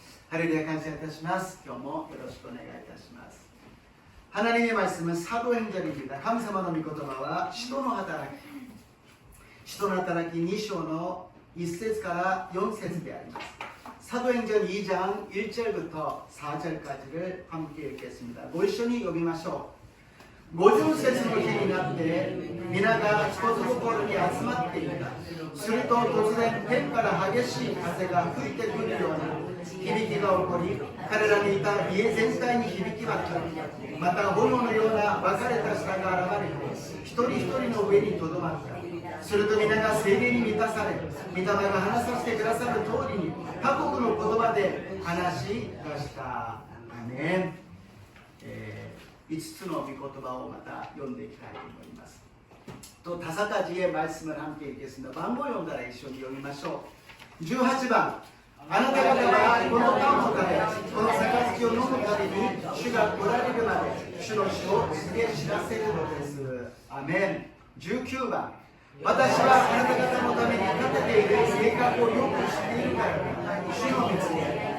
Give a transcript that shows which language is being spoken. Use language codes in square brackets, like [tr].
[ja] ハレルヤ感謝いたします。今日もよろしくお願いいたします。 [ko] 하나님의 말씀은 사도행전입니다. [ja] 神様の御言葉は使徒の働き2章の1節から4節であります。 [ko] 사도행전 2장 1절부터 4절까지를 함께 읽겠습니다. [ja] 고이쇼니 읽으마쇼. [ko] 모든 세상의 [ja] 日になって皆がそこそこに集まっていた。すると突然天から激しい風が吹いてくるような響きが起こり、彼らにいた家全体に響き渡り、また炎のような分かれた舌が現れて一人一人の上にとどまった。すると皆が聖霊に満たされ、御霊が話させてくださる通りに他国の言葉で話し出した。アーメン。5つの御言葉をまた読んでいきたいと思います。 [ko] 또 다섯 가지의 말씀을 함께 읽겠습니다. [ja] 반복読んだら一緒に読みましょう。18番、あなた方はこのパンを食べ、この杯を飲むたびに主が来られるまで主の死を告げ知らせるのです。アメン。 19番、私はあなた方のために立てている計画をよく知っているから、主の道で。